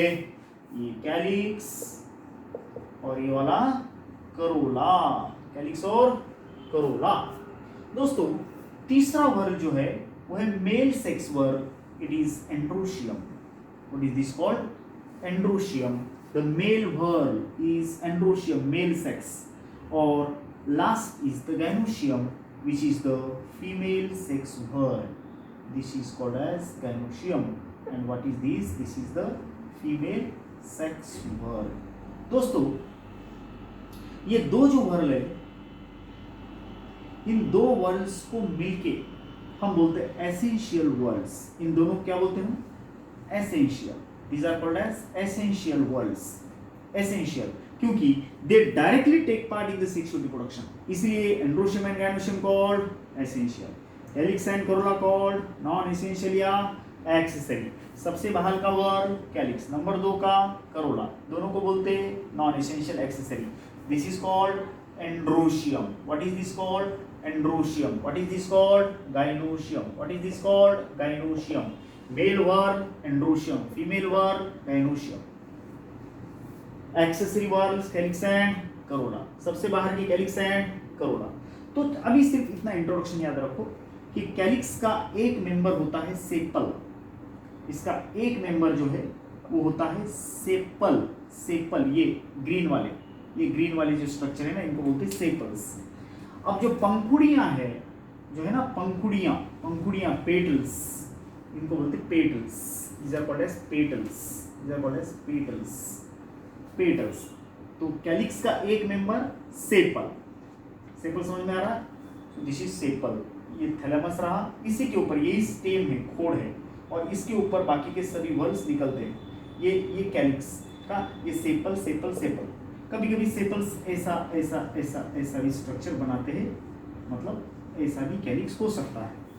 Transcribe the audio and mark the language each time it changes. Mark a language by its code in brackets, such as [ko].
[hi] ये कैलिक्स और ये वाला करोला। कैलिक्स और करोला। दोस्तों तीसरा वर्ल जो है वो है male sex whorl. [en] It is androecium. What is this called? Androecium. The male whorl is androecium, male sex. और last is the gynoecium which is the female sex world. This is called as gynoecium. And what is this? This is the female sex world. [hi] दोस्तों ये 2 जो whorl है, इन 2 whorls को मिलके हम बोलते हैं एसेंशियल वर्ल्स। इन दोनों क्या बोलते हैं? Essential. [en] These are called as essential worlds. Essential क्योंकि they directly take part in the sexual reproduction, इसलिए androecium and gynoecium called essential, calyx and corolla called non essential या accessory. [hi] सबसे बाहर का वर्ल कैलिक्स, नंबर 2 का करोला, दोनों को बोलते हैं non essential accessory. [en] This is called androecium. What is this called? androecium. What is this called? Gynoecium. What is this called? Gynoecium. Male whorl androecium, female whorl gynoecium. Accessory whorls calyx and corolla. [hi] सबसे बाहर की calyx and corolla. तो अभी सिर्फ इतना introduction याद रखो कि कैलिक्स का एक मेंबर होता है सेपल. इसका एक मेंबर जो है वो होता है सेपल. सेपल ये ग्रीन वाले जो स्ट्रक्चर है ना, इनको बोलते हैं सेपल्स. अब जो पंखुड़ियां है जो है ना, पंखुड़ियां पेटल्स, इनको बोलते हैं petals. [en] these are called as petals. [hi] तो कैलिक्स का एक मेंबर सेपल समझ में आ रहा है? [en] This is sepal. [hi] ये थैलेमस रहा, इसी के ऊपर यही स्टेम है, खोड़ है, और इसके ऊपर बाकी के सभी वर्ल्स निकलते हैं. ये कैलिक्स का ये सेपल. कभी कभी सेपल्स ऐसा भी स्ट्रक्चर बनाते हैं, मतलब ऐसा भी कैलिक्स हो सकता है.